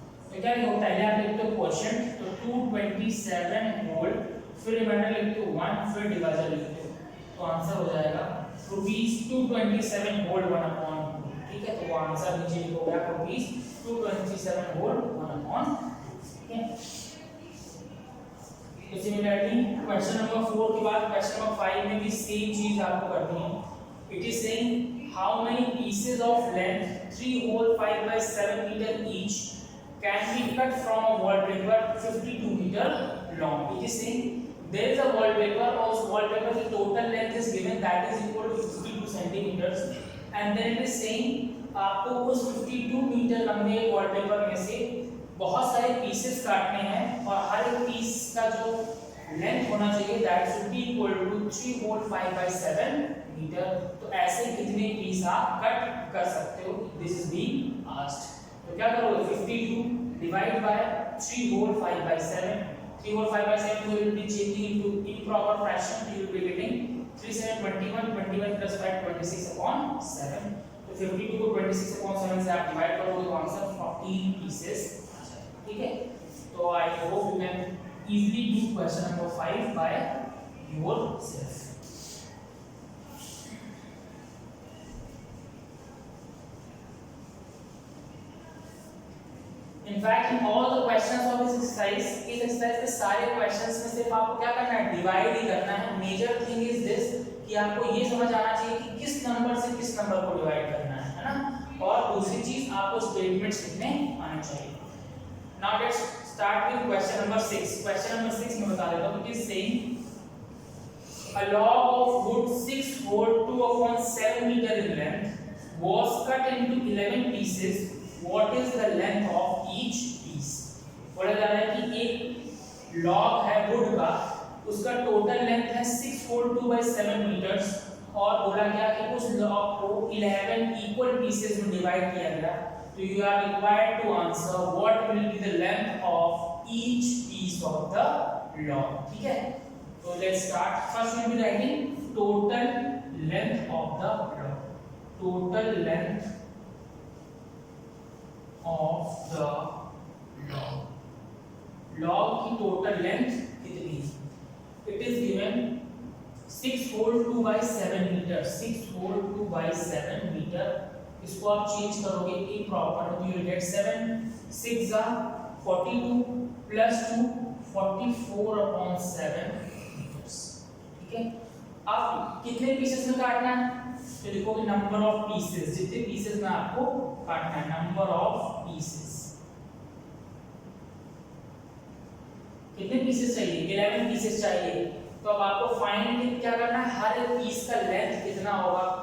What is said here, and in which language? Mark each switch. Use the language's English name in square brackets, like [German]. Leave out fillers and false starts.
[Hindi] तो क्या लिखो, पहले आप लिखते हो क्वोशिएंट, तो 227 होल, फिर रिमाइंडर लिखते हो 1, फिर डिवाइजर लिखते हो, तो आंसर हो जाएगा रुपीस 227 होल 1 अपॉन 2, ठीक है। तो वो आंसर नीचे लिखोगे आप रुपीस 227 होल 1 अपॉन, ठीक है। तो सिमिलरली क्वेश्चन नंबर 4 के बाद क्वेश्चन नंबर 5 में भी सेम चीज आपको करनी है। [English] It is saying how many pieces of length 3 whole 5 by 7 meter each can be cut from a wallpaper 52 meter long. It is saying there is a wallpaper, or wallpaper the total length is given that is equal to 52 centimeters, and then it is saying [Hindi] आपको उस 52 metre लंबे wallpaper में से बहुत सारे pieces काटने हैं, और हर एक पीस का जो लेंथ होना चाहिए [English] That should be equal to 3 whole 5 by 7 metre. [Hindi] तो ऐसे कितने पीस आप कट कर सकते हो, [English] This is being asked. [Hindi] तो क्या करोगे, [English] 52 divide by 3 whole 5 by 7, 3 whole 5 by 7 will be changing into improper fraction, you will be getting 3 7 21, 21 plus 5 26 upon 7। [Hindi] तो 52 को 26 upon 7 से आप डिवाइड करोगे तो आंसर 14 पीसेस, ठीक है। [English] तो I hope you can easily do question number 5 by yourself. In fact, in all the questions of this exercise, [Hindi] इस exercise के सारे questions में सिर्फ आपको क्या करना है, डिवाइड ही करना है। [English] Major thing is this [Hindi] कि आपको ये समझ आना चाहिए कि किस नंबर से किस नंबर को डिवाइड करना है ना। और दूसरी चीज आपको स्टेटमेंट्स लिखने आने चाहिए। [English] Now let's start with question number 6. [Hindi] Question number 6 में बता देता हूँ। [English] It is saying a log of wood 6 whole 2/7 meter in length was cut into 11 pieces. What is the length of each piece? [Hindi] बोला जा रहा है कि एक log है wood का, उसका टोटल लेंथ है 6 whole 2/7 meters, और बोला गया कि उस log को 11 इक्वल पीसेस में डिवाइड किया गया। [English] So you are required to answer what will be the length of each piece of the log, ठीक है। So let's start. First we will be writing total length of the log. Total length of the log. [Hindi] Log की total length कितनी है? [English] It is given 6 whole 2/7 meter. 6 whole 2/7 meter. [Hindi] इसको आप change करोगे [English] improper, तो you will get 7 6 are 42 plus 2 44 upon 7 meters, ठीक है। [Hindi] अब कितने पीसेस में काटना है, तो लिखोगे नंबर ऑफ पीसेस, जितने पीसेस में आपको काटना है, नंबर ऑफ पीसेस, कितने पीसेस चाहिए? 11 पीसेस चाहिए। तो अब आपको फाइनली क्या करना है, हर एक पीस का लेंथ कितना होगा।